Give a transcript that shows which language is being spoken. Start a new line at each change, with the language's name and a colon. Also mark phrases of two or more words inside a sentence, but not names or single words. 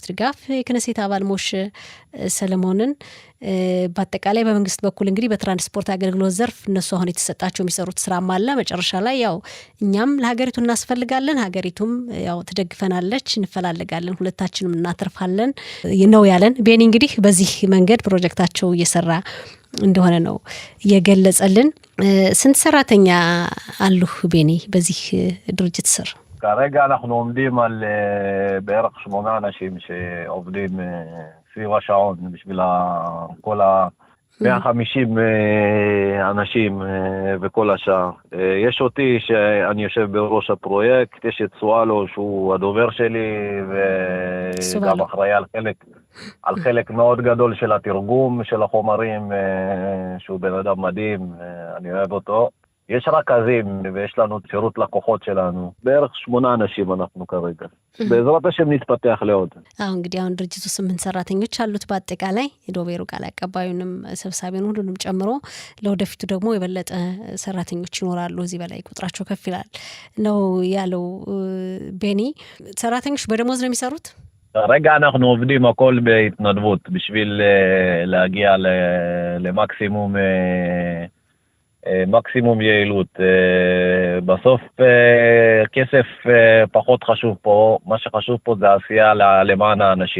Amharic: ድጋፍ የክነሴት አባል ሞሼ ሰለሞንን። በአጠቃላይ በመንግስት በኩል እንግዲህ በትራንስፖርት አገልግሎት ዘርፍ እነሱ አሁን የተሰጣቸው የሚሰሩት ስራም አለ። መጨረሻ ላይ ያው እኛም ለሀገሪቱ እናስፈልጋለን፣ ሀገሪቱም ያው ትደግፈናለች፣ እንፈላለጋለን፣ ሁለታችንም እናተርፋለን ነው ያለን ቤኒ። እንግዲህ በዚህ መንገድ ፕሮጀክታቸው እየሰራ እንደሆነ ነው የገለጸልን። ስንት ሰራተኛ አሉህ ቤኒ በዚህ ድርጅት ስር?
Hebrew: כרגע אנחנו עומדים על בערך 8 אנשים שעובדים סביב השעון בשביל כל 150 אנשים וכל השאר. יש אותי שאני יושב בראש הפרויקט, יש את סואלו שהוא הדובר שלי וגם אחראי על חלק מאוד גדול של התרגום של החומרים, שהוא בן אדם מדהים, אני אוהב אותו. יש רכזים ויש לנו שירות לקוחות שלנו, בערך 8 אנשים אנחנו כרגע. בעזרת השם נתפתח לעוד.
Amharic: እንግዲህ አሁን ድርጅቱ 8 ሰራተኞች አሉት በአጠቃላይ የዶቤሩ ቃል አቀባዩንም ሰብሳቢውን ሁሉንም ጨምሮ። ለወደፊቱ ደግሞ የበለጠ ሰራተኞች ይኖራሉ፣ እዚህ በላይ ቁጥራቸው ከፍ ይላል ነው ያለው ቤኒ። ሰራተኞች በደሞዝ ነው የሚሰሩት?
Hebrew: רגע אנחנו עובדים הכל בהתנדבות בשביל להגיע למקסימום מקסימום יעילות. בסוף כסף פחות חשוב פה, מה שחשוב פה זה עשייה למען האנשים.